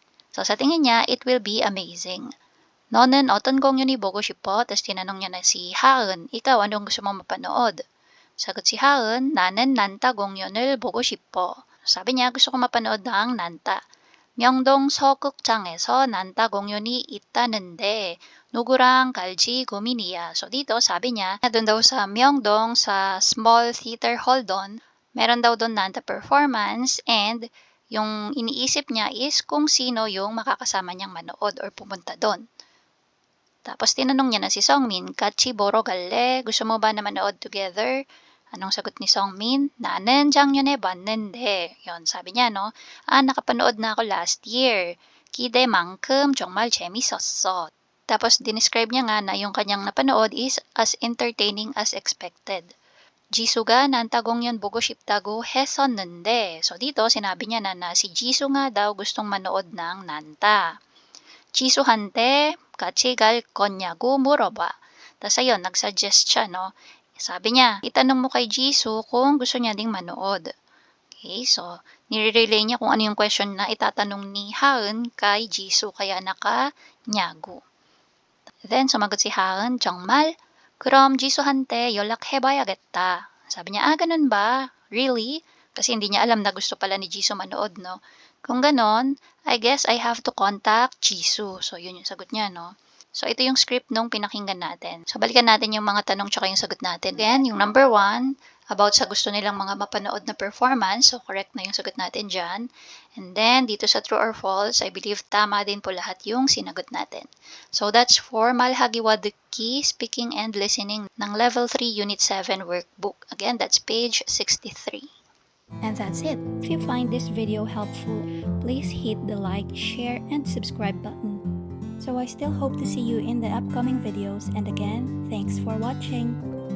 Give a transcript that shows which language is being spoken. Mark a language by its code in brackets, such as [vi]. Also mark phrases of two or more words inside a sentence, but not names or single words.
[tl] So sa tingin niya, [en] it will be amazing. [ko] 너는 어떤 공연이 보고 싶어? [tl] tapos tinanong niya na si 하은, ikaw anong gusto mong mapanood? Sagot si 하은, [ko] 나는 난타 공연을 보고 싶어. [tl] Sabi niya, gusto ko mapanood ng 난타. [ko] 명동 서극장에서 난타 공연이 있다는데 누구랑 갈지 고민이야. [tl] So dito, sabi niya, doon daw sa Myeongdong, sa Small Theater Hall doon, meron daw doon 난타 performance and yung iniisip niya is kung sino yung makakasama niyang manood or pumunta doon. Tapos tinanong niya na si Songmin, [ko] 같이 보러 갈래? [tl] Gusto mo ba na manood together? Anong sagot ni Songmin? [ko] 나는 작년에 봤는데. [tl] Yon, sabi niya, no? Nakapanood na ako [en] last year. [ko] 기대만큼 정말 재밌었어. [tl] Tapos dinescribe niya nga na yung kanyang napanood is [en] as entertaining as expected. [ko] Jisoo가 난타 공연 보고 싶다고 했었는데. [tl] So dito, sinabi niya na si Jisoo nga daw gustong manood ng 난타. [ko] Jisoo한테 같이 갈 거냐고 물어봐. [tl] Tapos ayun, nag-suggest siya, no? Sabi niya, itanong mo kay Jisoo kung gusto niya ding manood. Okay, so, nire-relay niya kung ano yung question na itatanong ni Haeun kay Jisoo, kaya naka-nyago. Then, sumagot si Haeun, [ko] 정말? 그럼 지수한테 연락해봐야겠다. [tl] Sabi niya, ganun ba? Really? Kasi hindi niya alam na gusto pala ni Jisoo manood, no? Kung ganon, [en] I guess I have to contact Jisoo. [tl] So, yun yung sagot niya, no? So, ito yung script nung pinakinggan natin. So, balikan natin yung mga tanong tsaka yung sagot natin. Again, yung number 1, about sa gusto nilang mga mapanood na performance. So, correct na yung sagot natin dyan. And then, dito sa true or false, [en] I believe [tl] tama din po lahat yung sinagot natin. [en] So, that's for [ko] 말하기와 듣기, [en] Speaking and Listening ng Level 3 Unit 7 Workbook. Again, that's page 63. And that's it. If you find this video helpful, please hit the like, share, and subscribe button. So I still hope to see you in the upcoming videos, and again, thanks for watching.